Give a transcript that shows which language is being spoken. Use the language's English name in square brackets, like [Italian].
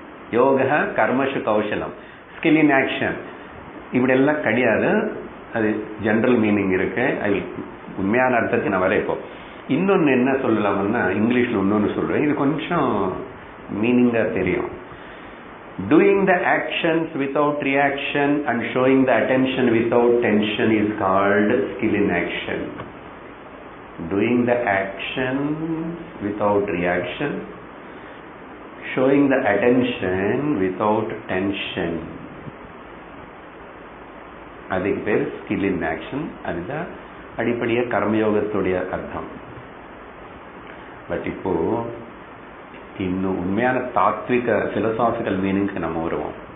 [Tamil] Yoga கர்மசு கௌசலம், skill in action, இப்படி எல்லாம் கிடையாது. அது ஜெனரல் மீனிங் இருக்கு. அது உண்மையான அர்த்தத்துக்கு நான் வர. இப்போ இன்னொன்னு என்ன சொல்லலாம்னா, இங்கிலீஷ்ல இன்னொன்னு சொல்றேன், இது கொஞ்சம் மீனிங்கா தெரியும். [English] Doing the actions without reaction and showing the attention without tension is called skill in action. Doing the action without reaction, showing the attention without tension, [Tamil] அதுக்கு பேர் ஸ்கில் இன் ஆக்ஷன். அதுதான் அடிப்படையா கர்மயோகத்துடைய அர்த்தம். பட் இப்போ இன்னும் உண்மையான தாத்விக பிலசாபிக்கல் மீனிங்க்கு நம்ம வருவோம்.